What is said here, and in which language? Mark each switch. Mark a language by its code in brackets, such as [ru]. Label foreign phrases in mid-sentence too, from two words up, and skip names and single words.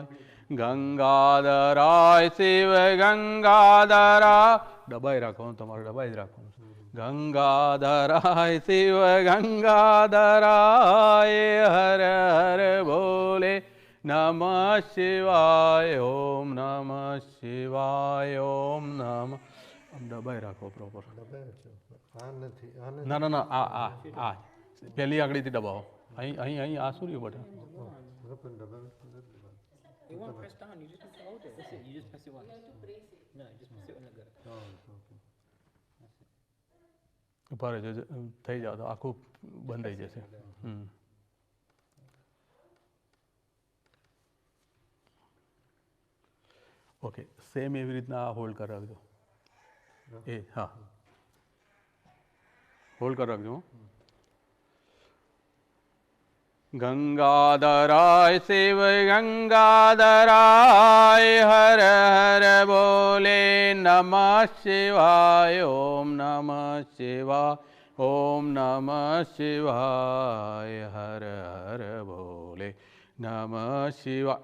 [sa] गंगाधराय शिव गंगाधरा. [gu] દબાઈ રાખો. તમારો દબાઈ રાખો. [sa] गंगाधराय शिव गंगाधराय. हर हर भोले नमः शिवाय. ओम नमः शिवाय. ओम नमः. [gu] દબાઈ રાખો પ્રોપર. ના ના ના આ પહેલી આંગળીથી દબાવો. અહીં આ શું રહ્યું બટન? [en] You won't press down, you just have to hold it. That's it, you just press it once. No, you just press it on the go. [gu] ઉભા રહેજો થઈ જાવ તો આખું બંધ થઈ જશે. [en] okay same [gu] એવી રીતના હોલ્ડ કરી રાખજો. [hi] हाँ होल्ड कर रख दो. [sa] गंगाधराय शिव गंगाधराय. हर हर बोले नमः शिवाय. ओम नमः शिवाय. ओम नमः शिवाय. हर हर बोले नमः शिवाय.